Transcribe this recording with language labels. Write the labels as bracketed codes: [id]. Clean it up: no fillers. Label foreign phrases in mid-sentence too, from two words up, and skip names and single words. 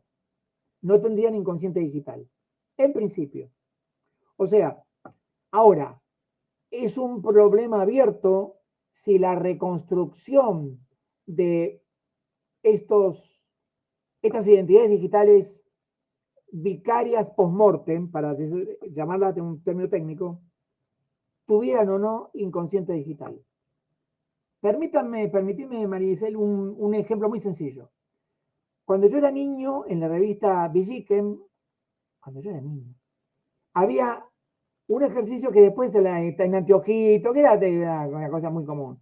[es] No tendrían inconsciente digital, en principio. O sea, ahora, es un problema abierto si la reconstrucción de estas identidades digitales vicarias post-mortem, para llamarlas de un término técnico, tuvieran o no inconsciente digital. Permíteme, Maricel, un ejemplo muy sencillo. Cuando yo era niño, en la revista Villiquen, había un ejercicio que después en Antiojito, que era una cosa muy común.